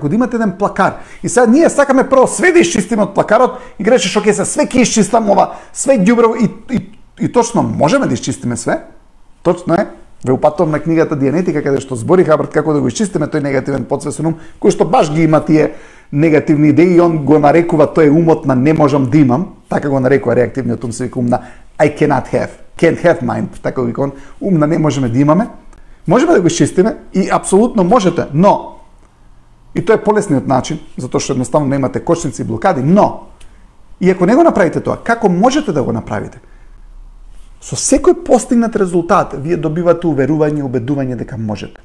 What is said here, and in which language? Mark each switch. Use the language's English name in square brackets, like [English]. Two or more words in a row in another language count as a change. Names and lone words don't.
[Macedonian] Како да имате еден плакар и сега ние сакаме прво све да исчистиме од плакарот и гречеш оке се све ќе исчистам ова, све ѓубрево и точно можеме да исчистиме све. Точно е. Ве упатувам на книгата Дианетика каде што збори Хабард како да го исчистиме тој негативен подсвесен ум кој што баш ги има тие негативни идеи и он го нарекува тој умот на не можам да имам, така го нарекува реактивниот ум, се вика ум на [English] I can't have mind, [Macedonian] така вика он, ум на не можеме да имаме. Можеме да го исчистиме и апсолутно можете, но и тоа е полесниот начин, затоа што едноставно немате кочници и блокади, но и ако не го направите тоа, како можете да го направите? Со секој постигнат резултат, вие добивате уверување, убедување дека можете.